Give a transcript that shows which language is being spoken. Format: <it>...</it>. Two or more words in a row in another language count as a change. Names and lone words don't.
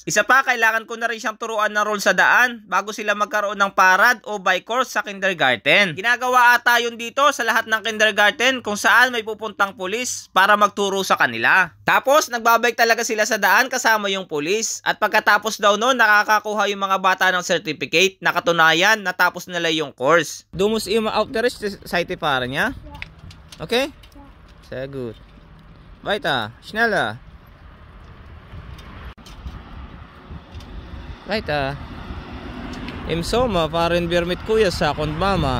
<tl>Isa pa, kailangan ko na rin siyang turuan ng rule sa daan bago sila magkaroon ng parad o bike course sa kindergarten. Ginagawa ata yun dito sa lahat ng kindergarten kung saan may pupuntang pulis para magturo sa kanila. Tapos, nagbabike talaga sila sa daan kasama yung pulis. At pagkatapos daw noon, nakakakuha yung mga bata ng certificate na katunayan na tapos nila yung course.</tl> <de>Du musst immer auf der rechten Seite fahren, ja? Okay? Sehr gut. Weiter, schneller. Weiter. Im Sommer fahren wir mit Kuyasak und Mama.</de>